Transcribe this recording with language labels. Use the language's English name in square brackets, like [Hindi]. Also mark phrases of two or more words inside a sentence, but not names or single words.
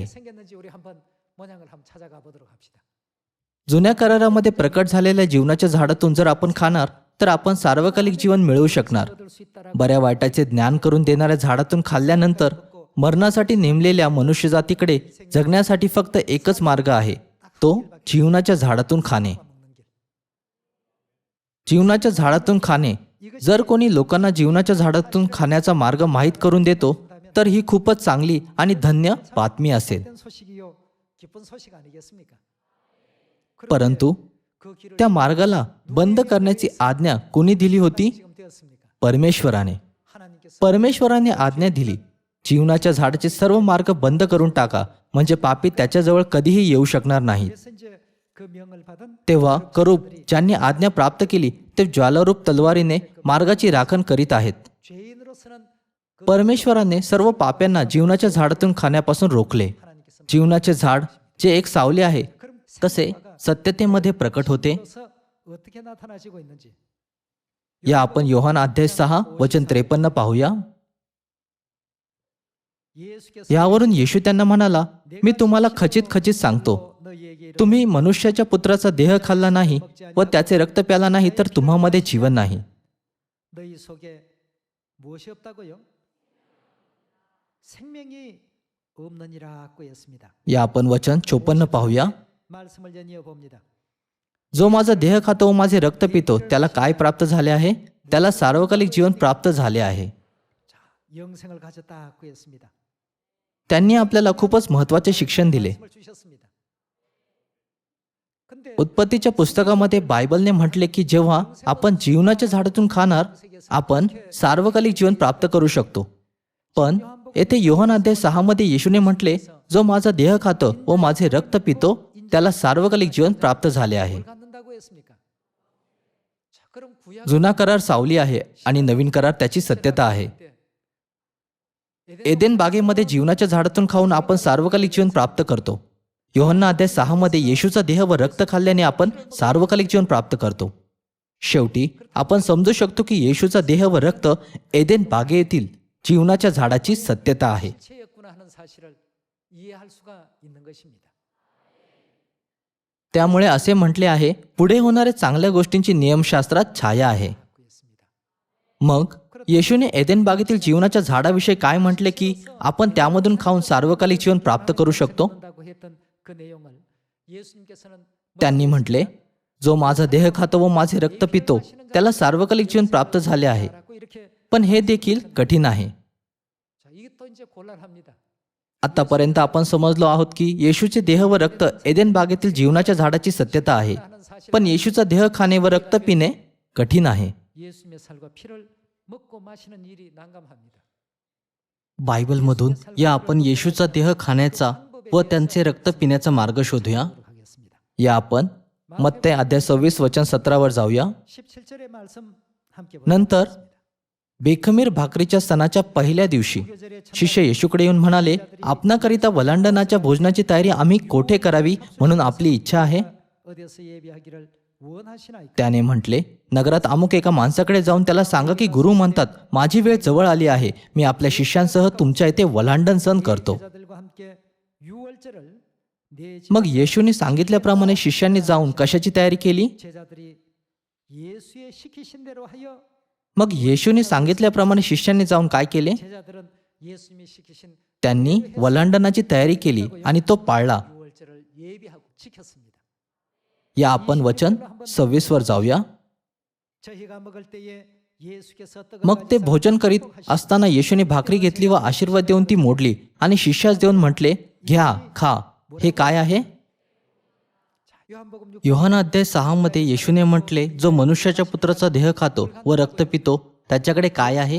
[Korean] 생겼는지 우리 한번 모양을 한번 찾아가 보도록 합시다. [Marathi] जुन्या करारामध्ये प्रकट झालेल्या जीवनाच्या झाडातून जर आपण खाणार तर आपण सार्वकालिक जीवन मिळवू शकणार. [Korean] 얻을 수 있다라고 [Marathi] बऱ्या वाईटाचे ज्ञान करून देणाऱ्या झाडातून खाल्ल्यानंतर मरणासाठी नेमलेल्या मनुष्यजातीकडे जगण्यासाठी फक्त एकच मार्ग आहे, तो जीवनाच्या झाडातून खाणे. [Korean] 먹는 길. [Marathi] जीवनाच्या झाडातून खाणे. जर कोणी लोकांना जीवनाच्या झाडातून खाण्याचा मार्ग माहीत करून देतो तर ही खूपच चांगली आणि धन्य बातमी असेल. [Korean] 된 소식이요 기쁜 소식 아니겠습니까? [Marathi] परंतु [Korean] 그 길을 [Marathi] त्या मार्गाला बंद करण्याची आज्ञा कोणी दिली होती? [Korean] 지금 되었습니까? [Marathi] परमेश्वराने. [Korean] 하나님께서 [Marathi] परमेश्वराने आज्ञा दिली, जीवनाच्या झाडाचे सर्व मार्ग बंद करून टाका, म्हणजे पापी त्याच्याजवळ कधीही येऊ शकणार नाही. [Korean] 그래서 이제 그 명을 받은 [Marathi] तेव्हा करूब ज्यांनी आज्ञा प्राप्त केली ते ज्वालारूप तलवारीने मार्गाची राखण करीत आहेत. [Korean] 죄인으로서는 [Marathi] परमेश्वराने सर्व पाप्यांना जीवनाच्या झाडातून खाण्यापासून रोखले. [Korean] 하나님께서 [Marathi] जीवनाचे झाड जे एक सावली आहे [Korean] 그럼 [Marathi] कसे सत्यतेमध्ये प्रकट होते? [Korean] 그래서 어떻게 나타나시고 있는지 [Marathi] या आपण योहान अध्याय 6 वचन 53 पाहूया. [Korean] 예수께서 [Marathi] यावरून येशू त्यांना म्हणाला, मी तुम्हाला खचित खचित सांगतो, [Korean] 너희에게 [Marathi] तुम्ही मनुष्याच्या पुत्राचा देह खाल्ला नाही व त्याचे रक्त प्याला नाही तर तुम्हामध्ये जीवन नाही. [Korean] 너희 속에 무엇이 없다고요? 생명이 없느니라고 했습니다. [Marathi] या आपण वचन 54 पाहूया. [Korean] 말씀을 연이어 봅니다. [Marathi] जो माझा देह खातो व माझे रक्त पितो त्याला काय प्राप्त झाले आहे? त्याला सार्वकालिक जीवन प्राप्त झाले आहे. [Korean] 자, 영생을 가졌다고 했습니다. [Marathi] त्यांनी आपल्याला खूपच महत्त्वाचे शिक्षण दिले. [Korean] 말씀을 주셨습니다. 근데 [Marathi] उत्पत्तीच्या पुस्तकामध्ये बायबलने म्हटले की जेव्हा आपण जीवनाच्या झाडातून खाणार आपण सार्वकालिक जीवन प्राप्त करू शकतो. पण येथे योहान अध्याय 6 मध्ये येशूने म्हटले, जो माझा देह खातो व माझे रक्त पितो त्याला सार्वकालिक जीवन प्राप्त झाले आहे. [Korean] 뭘 갖는다고 했습니까? 자, 그럼 구약 [Marathi] जुना करार सावली आहे आणि नवीन करार त्याची सत्यता आहे. एदेन बागेमध्ये जीवनाच्या झाडातून खाऊन आपण सार्वकालिक जीवन प्राप्त करतो. योहन्ना अध्याय 6 मध्ये येशूचा देह व रक्त खाल्ल्याने आपण सार्वकालिक जीवन प्राप्त करतो. शेवटी आपण समजू शकतो की येशूचा देह व रक्त एदेन बागेतील जीवनाच्या झाडाची सत्यता आहे. [Korean] 실체였구나 하는 사실을 이해할 수가 있는 것입니다. [Marathi] त्यामुळे असे म्हटले आहे, पुढे होणाऱ्या चांगल्या गोष्टींची नियमशास्त्रात छाया आहे. [Korean] 갖고 있습니다. [Marathi] मग येशूने एदेन बागेतील जीवनाच्या झाडाविषयी काय म्हटले की आपण त्यामधून खाऊन सार्वकालिक जीवन प्राप्त करू शकतो? [Korean] 갖는다고 했던 그 내용을 예수님께서는 [Marathi] त्यांनी म्हटले, जो माझा देह खातो व माझे रक्त पितो त्याला सार्वकालिक जीवन प्राप्त झाले आहे. [Korean] 라고 이렇게 [Marathi] पण हे देखील कठीण आहे. [Korean] 자, 이게 또 이제 곤란합니다. [Marathi] आतापर्यंत आपण समजलो आहोत की येशूचे देह व रक्त एदेन बागेतील जीवनाच्या झाडाची सत्यता आहे. [Korean] 하는 사실 [Marathi] पण येशूचा देह खाणे व रक्त पिणे कठीण आहे. [Korean] 예수님의 살과 피를 먹고 마시는 일이 난감합니다. [Marathi] बायबलमधून या आपण येशूचा देह खाण्याचा व त्यांचे रक्त पिण्याचा मार्ग शोधूया. [Korean] 하겠습니다. [Marathi] या आपण मत्ते अध्याय 26 वचन 17 वर जाऊया. [Korean] 17절의 말씀 함께 [Marathi] नंतर बेखमीर भाकरीच्या सणाच्या पहिल्या दिवशी शिष्य येशूकडे येऊन म्हणाले, आपणाकरिता वलांडणाच्या भोजनाची तयारी आम्ही कोठे करावी म्हणून आपली इच्छा आहे. [Korean] 어디서 예비하기를 원하시나이까? [Marathi] त्याने म्हटले, नगरात अमुक एका माणसाकडे जाऊन त्याला सांगा की गुरु म्हणतात, माझी वेळ जवळ आली आहे, मी आपल्या शिष्यांसह तुमच्या इथे वलांडण सण करतो. [Korean] 제자들과 함께 유월절을 내 [Marathi] मग येशूने सांगितल्याप्रमाणे शिष्यांनी जाऊन कशाची तयारी केली? [Korean] 제자들이 예수의 시키신 대로 하여 [Marathi] मग येशूने सांगितल्याप्रमाणे शिष्यांनी जाऊन काय केले? [Korean] 제자들은 예수님이 시키신 [Marathi] त्यांनी वलांडणाची तयारी केली आणि तो पाळला. [Korean] 유월절을 예비하고 지켰습니다. [Marathi] या आपण वचन 26 वर जाऊया. [Korean] 저희가 먹을 때에 예수께서 떡을 [Marathi] मग ते [Korean] 가지사 [Marathi] भोजन करीत असताना येशूने भाकरी घेतली व आशीर्वाद देऊन ती मोडली आणि शिष्यास देऊन म्हटले, घ्या, खा, हे काय आहे? [Korean] 요한복음 6 [Marathi] योहाना अध्याय 6 मध्ये येशूने म्हटले, जो मनुष्याच्या पुत्राचा देह खातो व रक्त पितो त्याच्याकडे काय आहे?